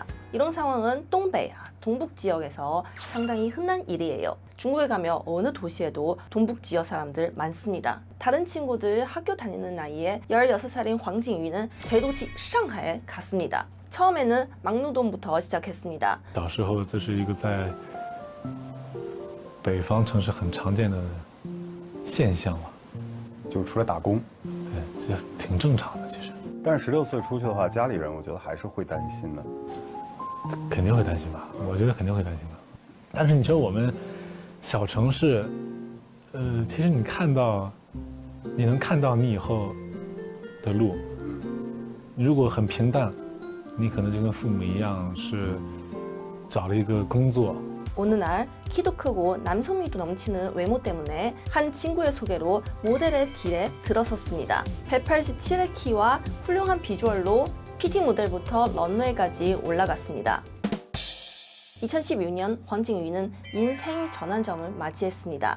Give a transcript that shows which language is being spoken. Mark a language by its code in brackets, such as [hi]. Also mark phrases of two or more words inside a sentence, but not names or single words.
[ko] 이런 상황은 동베이, 동북 지역에서 상당히 흔한 일이에요. 중국에 가면 어느 도시에도 동북 지역 사람들 많습니다. 다른 친구들 학교 다니는 나이에 16살인 황징유는 대도시 상하이에 갔습니다. 처음에는 막노동부터 시작했습니다. [zh] 小时候这是一个在北方城市很常见的现象嘛，就出来打工。对，这挺正常的其实。但是16岁出去的话，家里人我觉得还是会担心的。肯定会担心吧，我觉得肯定会担心吧。但是你说我们小城市，其实你能看到你以后的路，如果很平淡，你可能就跟父母一样是找了一个工作。 [ko] 어느 날 키도 크고 남성미도 넘치는 외모 때문에 한 친구의 소개로 모델의 길에 들어섰습니다. 187의 키와 훌륭한 비주얼로 PT 모델부터 런웨이까지 올라갔습니다. 2016년 황징유는 인생 전환점을 맞이했습니다.